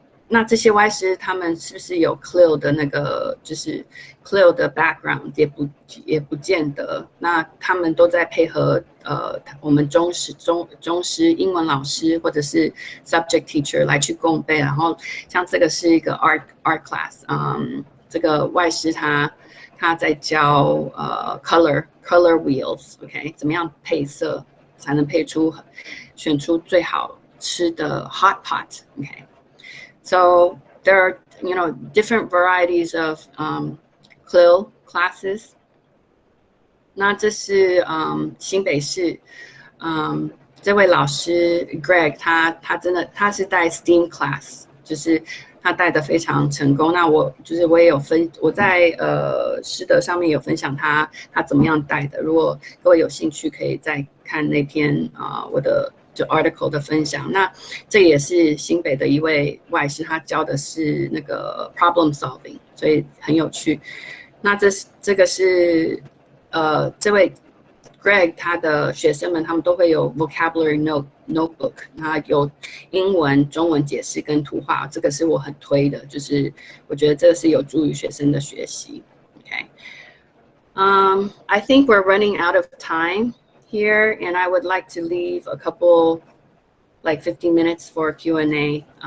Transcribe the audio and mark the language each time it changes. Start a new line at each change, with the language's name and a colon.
Chinese: 那这些外师他们是不是有 CLIL 的那个就是 CLIL 的 background 也不见得。那他们都在配合我们中师英文老师或者是 subject teacher 来去共备。然后像这个是一个 art class， 这个外师他在教color wheels， OK， 怎么样配色才能选出最好吃的 hot pot， OK。
English: So there are, different varieties of CLIL classes.
Chinese: 那这是新北市这位老师 Greg， 他是带 STEAM class， 就是他带的非常成功。那我也有我在师德上面有分享他怎么样带的。如果各位有兴趣，可以再看那篇我的就 article 的分享。那这也是新北的一位外师，他教的是那个 problem solving， 所以很有趣。那这个是这位 Greg 他的学生们，他们都会有 vocabulary notebook， 那有英文、中文解释跟图画，这个是我很推的，就是我觉得这个是有助于学生的学习。
English: Okay. I think we're running out of time here, and I would like to leave a couple, like 15 minutes for Q&A.